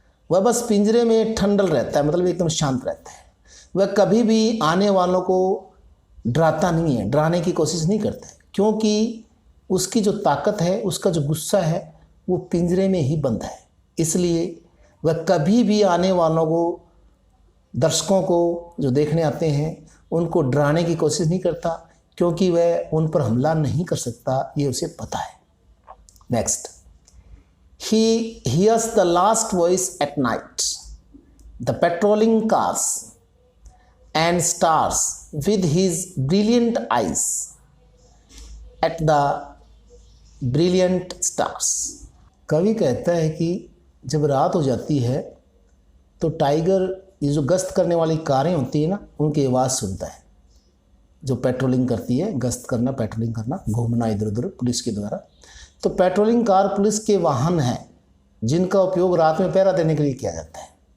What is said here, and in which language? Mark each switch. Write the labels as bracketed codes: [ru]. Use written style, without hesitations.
[hi] वह बस पिंजरे में ठंडल रहता है, मतलब एकदम शांत रहता है। वह कभी भी आने वालों को डराता नहीं है, डराने की कोशिश नहीं करता है, क्योंकि उसकी जो ताकत है, उसका जो गुस्सा है वो पिंजरे में ही बंद है। इसलिए वह कभी भी आने वालों को, दर्शकों को जो देखने आते हैं, उनको डराने की कोशिश नहीं करता, क्योंकि वह उन पर हमला नहीं कर सकता, ये उसे पता है। Next, [en] he hears the last voice at night, the patrolling cars and stars with his brilliant eyes at the brilliant stars। [hi] कवि कहता है कि जब रात हो जाती है तो टाइगर, ये जो गश्त करने वाली कारें होती है ना, उनकी आवाज़ सुनता है, जो पेट्रोलिंग करती है, गश्त करना, पेट्रोलिंग करना, घूमना इधर उधर पुलिस के द्वारा। तो पेट्रोलिंग कार पुलिस के वाहन हैं जिनका उपयोग रात में पहरा देने के लिए किया जाता है।